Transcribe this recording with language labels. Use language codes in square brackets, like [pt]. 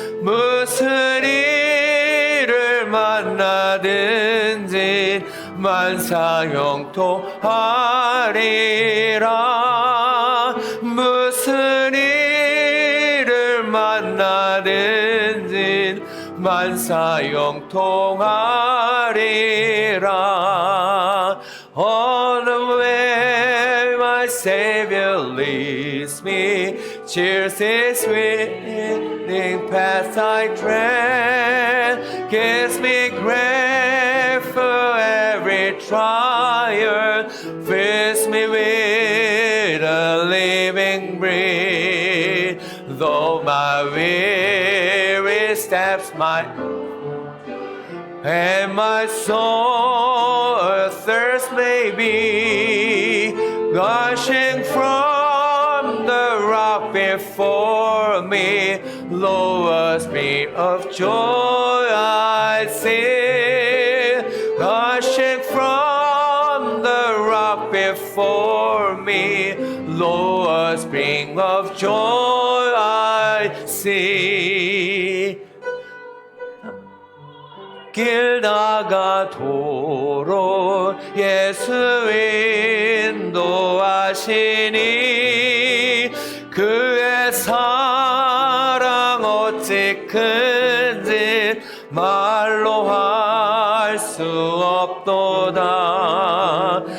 [ko] 무슨 일을 만나든지 만사형통하리라. 무슨 일을 만나든지 만사형통하리라. [en] On the way my Savior leads me, cheers His winding path I tread, gives me grace for every trial, fills me with a living breath. Though my weary steps and my soul athirst may be, gushing from the rock before me, lo, a spring of joy I see, gushing from the rock before me, lo, a spring of joy I see. [ko] 길 나가도록 예수 인도하시니 그의 사랑 어찌 큰지 말로 할 수 없도다.